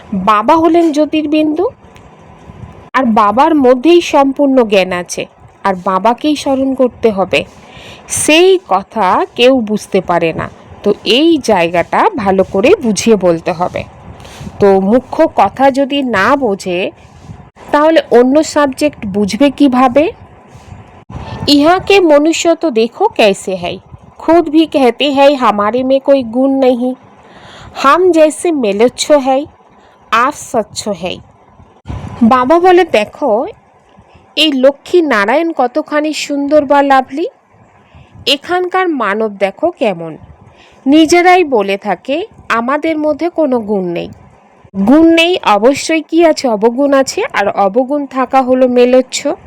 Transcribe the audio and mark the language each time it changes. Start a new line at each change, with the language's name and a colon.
Bangla: বাবা হলেন জ্যোতির্বিন্দু, আর বাবার মধ্যেই সম্পূর্ণ জ্ঞান আছে, আর বাবাকেই স্মরণ করতে হবে। সেই কথা কেউ বুঝতে পারে না। তো এই জায়গাটা ভালো করে বুঝিয়ে বলতে হবে। তো মুখ্য কথা যদি না বোঝে তাহলে অন্য সাবজেক্ট বুঝবে কিভাবে?
Hindi: यहाँ के मनुष्य तो देखो कैसे है, खुद भी कहते हैं हमारे में कोई गुण नहीं, हम जैसे मेलच्छ है, आप स्वच्छ है।
Bangla: বাবা বলে দেখো এই লক্ষ্মী নারায়ণ কতখানি সুন্দর বা লাভলি, এখানকার মানব দেখো কেমন। নিজেরাই বলে থাকে আমাদের মধ্যে কোনো গুণ নেই। গুণ নেই অবশ্যই কি আছে, অবগুণ আছে, আর অবগুণ থাকা হলো মেলচ্ছ।